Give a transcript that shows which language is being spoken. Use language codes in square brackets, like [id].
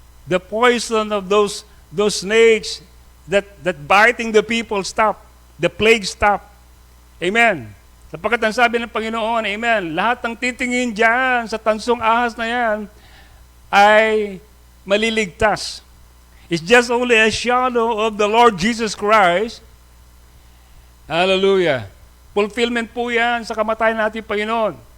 [en] The poison of those snakes that biting the people stopped. The plague stopped. Amen. [tl] Sapagkat ang sabi ng Panginoon, amen, lahat ng titingin dyan sa tansong ahas na yan ay maliligtas. [en] It's just only a shadow of the Lord Jesus Christ. Hallelujah. [tl] Fulfillment po yan sa kamatayan natin, Panginoon.